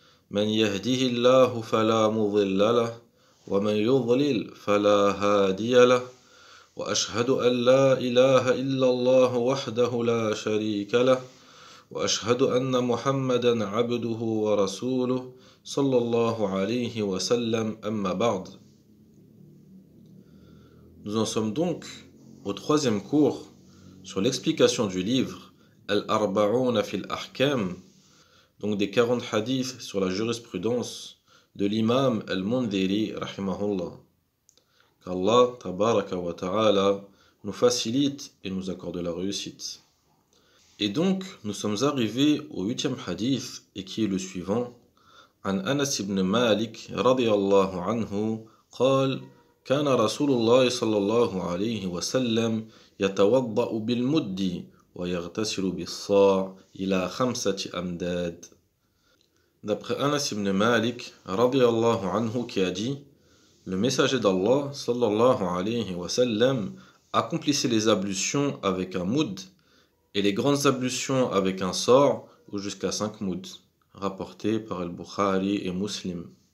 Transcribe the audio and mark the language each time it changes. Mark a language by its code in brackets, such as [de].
[ar] من يهده الله فلا مضل له ومن يضلل فلا هادي له وأشهد أن لا إله إلا الله وحده لا شريك له وأشهد أن محمدا عبده ورسوله صلى الله عليه وسلم أما بعد. [fr] Nous en sommes donc au troisième cours sur l'explication du livre Al-Arba'ouna fil Ahkam, donc des 40 hadiths sur la jurisprudence de l'imam Al-Mundhiri rahimahullah. Qu'Allah tabaraka wa ta'ala nous facilite et nous accorde la réussite. Et donc, nous sommes arrivés au 8e hadith, et qui est le suivant. [ar] عن أنس بن مالك رضي الله عنه قال كان رسول الله صلى الله عليه وسلم يتوضأ بالمد ويغتسل بالصاع إلى 5 أمداد. [fr] D'après Anas ibn Malik [ar] رضي الله عنه [fr] qui a dit, le messager d'Allah sallallahu alayhi wa sallam accomplissait les ablutions avec un moud et les grandes ablutions avec un sort ou jusqu'à 5 mouds, rapporté par Al-Bukhari et Muslim.